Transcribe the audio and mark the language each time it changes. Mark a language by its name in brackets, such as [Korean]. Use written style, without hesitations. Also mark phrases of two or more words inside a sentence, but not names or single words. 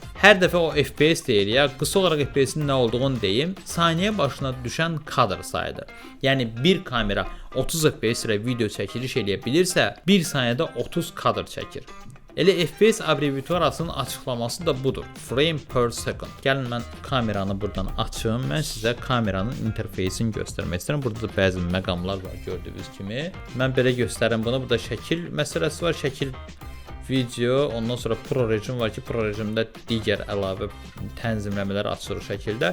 [Azerbaijani] Hər dəfə o FPS deyir ya, qısa olaraq FPS-in nə olduğunu deyim, saniyə başına düşən kadr sayıdır. Yəni bir kamera 30 FPS ilə video çəkiliş eləyə bilirsə, bir saniyədə 30 kadr çəkir. Elə FPS abreviaturasının açıqlaması da budur. [English] Frame per second. [Azerbaijani] Gəlin mən kameranı buradan açım. Mən sizə kameranın interfeysini göstərmək istəyirəm. Burada da bəzi məqamlar var gördüyünüz kimi. Mən belə göstərim bunu. Burada şəkil məsələsi var. Şəkil, video, ondan sonra Pro rejim var ki, Pro rejimdə digər əlavə tənzimləmələr açılır şəkildə.